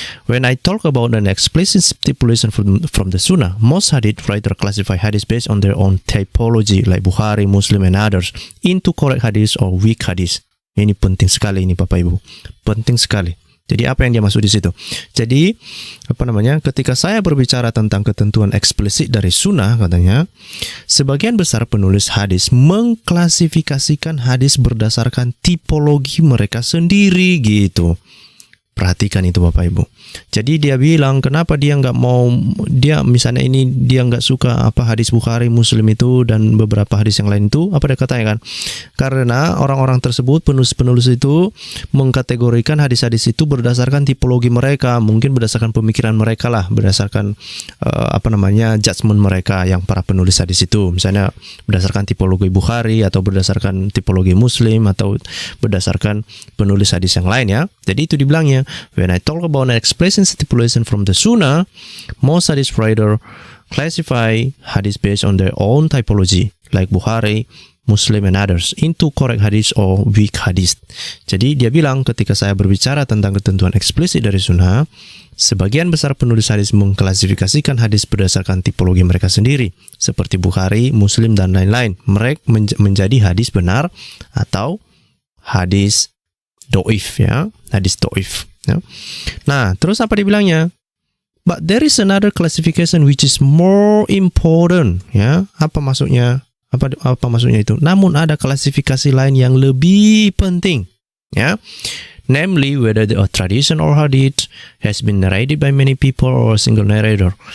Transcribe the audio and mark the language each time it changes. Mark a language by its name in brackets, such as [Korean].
[English] When I talk about an explicit stipulation from the Sunnah, most hadith writer classify hadith based on their own typology like Bukhari, Muslim, and others into correct hadith or weak hadith. [Indonesian] Ini penting sekali ini Bapak Ibu. Penting sekali. Jadi apa yang dia maksud di situ? Jadi ketika saya berbicara tentang ketentuan eksplisit dari sunnah katanya, sebagian besar penulis hadis mengklasifikasikan hadis berdasarkan tipologi mereka sendiri gitu. Perhatikan itu Bapak Ibu. Jadi dia bilang kenapa dia nggak mau, dia misalnya ini dia nggak suka apa hadis Bukhari, Muslim itu dan beberapa hadis yang lain itu, apa dia katanya kan? Karena orang-orang tersebut, penulis-penulis itu mengkategorikan hadis-hadis itu berdasarkan tipologi mereka, mungkin berdasarkan pemikiran mereka lah, berdasarkan judgement mereka yang para penulis hadis itu. Misalnya berdasarkan tipologi Bukhari atau berdasarkan tipologi Muslim atau berdasarkan penulis hadis yang lain ya. Jadi itu dibilangnya, [English] when I talk about an explicit stipulation from the Sunnah, most hadith writer classify hadith based on their own typology, like Bukhari, Muslim, and others, into correct hadith or weak hadith. [Indonesian] Jadi dia bilang ketika saya berbicara tentang ketentuan eksplisit dari Sunnah, sebagian besar penulis hadis mengklasifikasikan hadis berdasarkan tipologi mereka sendiri, seperti Bukhari, Muslim, dan lain-lain. Mereka menjadi hadis benar atau hadis doif ya, hadis doif ya. Nah, terus apa dibilangnya? [English] But there is another classification which is more important ya. [Indonesian] Apa maksudnya? Apa maksudnya itu? Namun ada klasifikasi lain yang lebih penting ya. [English] Namely whether the tradition or hadith has been narrated by many people or a single narrator.